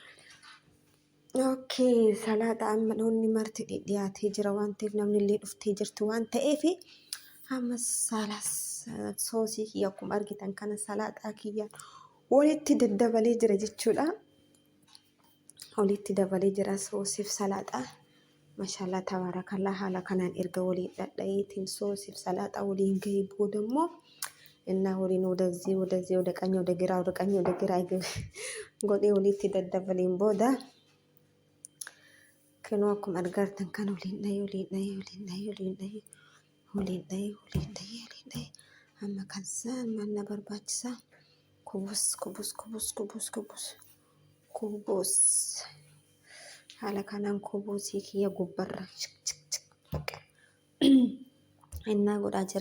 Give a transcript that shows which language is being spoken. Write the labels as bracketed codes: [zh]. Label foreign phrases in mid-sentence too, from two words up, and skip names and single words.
[om] Okay, salaaxaa amma noonni marti dhiyaatee jira waan ta'eef namni illee dhuftee jirtu waan ta'eef amma soosii kiyya akkuma argitan kana salaaxaa kiyya walitti daddabalee jira jechuudha. Walitti dabalee jira soosiif salaaxaa. [ar] ما شاء الله تبارك الله [om] haala kanaan erga waliin dhadhayeetiin soosiif salaaxaa waliin gahee booda immoo innaa waliin [am] ወደዚህ ወደ ቀኝ ወደ ግራ [om] godhee walitti daddabaleen booda kanoo akkuma argartan kan waliin dhahee amma kansaan manna barbaachisaa kubus haala kanaan kubusii kiyya gubbarra innaa godhaa jira.